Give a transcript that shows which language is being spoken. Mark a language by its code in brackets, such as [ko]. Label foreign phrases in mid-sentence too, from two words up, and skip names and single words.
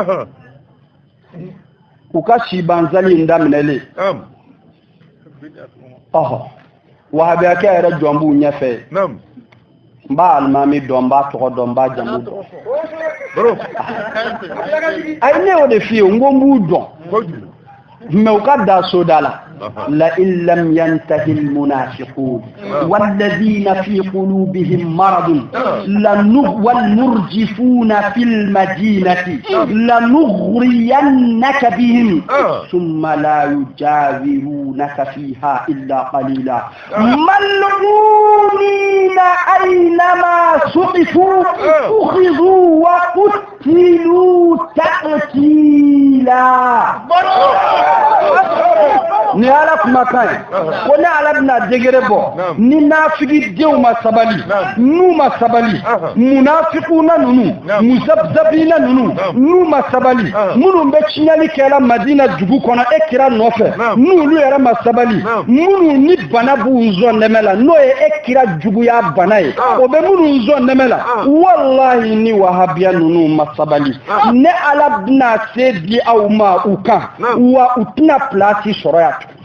[bm] u ka sibanzali in daminɛlen wahabiya kɛ yɛrɛ jɔn b'u ɲɛfɛ n b'a alimami dɔn n b'a tɔgɔ dɔn n b'a jamu dɔn ayi ne y'o de f'i ye n ko n b'u dɔn mais u ka da soda la [ar] لئن لم ينتهي المنافقون والذين في قلوبهم مرض والمرجفون في المدينة لنغرينك بهم ثم لا يجاورونك فيها إلا قليلا ملعونين أينما سقفوا أخذوا وقتلوا تقتيلا [bm] ni ala kuma kan ko ne ala bina degere bɔ ni nafigi denw ma sabali n'u ma sabali munafiquna nunu muzabzabina nunu n'u ma sabali minnu bɛ tiɲɛli kɛla Madina dugu kɔnɔ e kira nɔfɛ n'olu yɛrɛ ma sabali minnu ni bana b'u zɔn nɛmɛ la n'o ye e kira juguya bana ye o bɛ minnu zɔn nɛmɛ la wallahi ni wahabiya nunu ma sabali ne ala bina se di aw ma u kan wa u tɛna place sɔrɔ yan